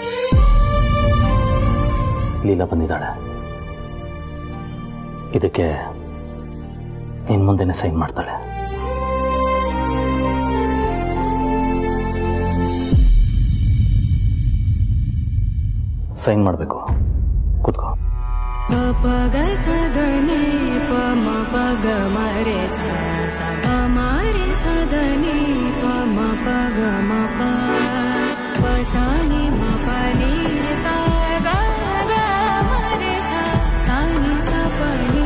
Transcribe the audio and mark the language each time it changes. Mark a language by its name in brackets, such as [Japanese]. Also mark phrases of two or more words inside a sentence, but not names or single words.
[Kannada] ಲೀಲಾ ಬಂದಿದ್ದಾಳೆ, ಇದಕ್ಕೆ ನಿನ್ನ ಮುಂದೆನೇ ಸೈನ್ ಮಾಡ್ತಾಳೆ. ಸೈನ್ ಮಾಡಬೇಕು, ಕೂತ್ಕೋ. ಪಗ ಸದನಿ ಪಮ ಪಗ ಮರೆ ಸ ಮರೆ ಸದನಿ ಪಮ ಪಗ ಮ ಪಸಾನಿ ಮ ಪನಿ ಸ ಮರೆ ಸಾನಿ ಸ ಪನಿ